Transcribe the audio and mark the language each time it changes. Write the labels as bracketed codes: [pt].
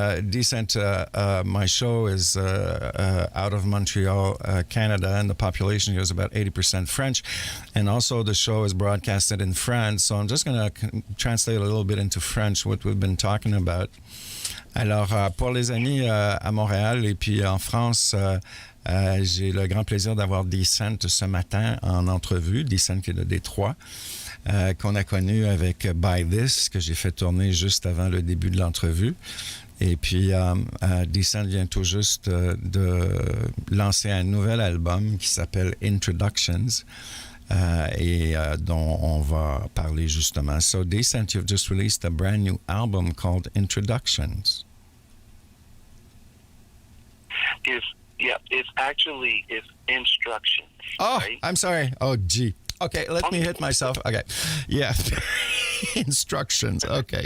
[en] Decent, my show is out of Montreal, Canada, and the population here is about 80% French. And also the show is broadcasted in France. So I'm just going to translate a little bit into French what we've been talking about. [fr] Alors, pour les amis à Montréal et puis en France, j'ai le grand plaisir d'avoir Decent ce matin en entrevue. Decent qui est de Détroit. Qu'on a connu avec By This, que j'ai fait tourner juste avant le début de l'entrevue. Et puis, Decent vient tout juste de lancer un nouvel album qui s'appelle Introductions, et dont on va parler justement. [en] So, Decent, you've just released a brand new album called Introductions. It's actually instructions. Oh, right? I'm sorry. Oh, gee. Okay, let me hit myself. Okay, yeah. Instructions. Okay,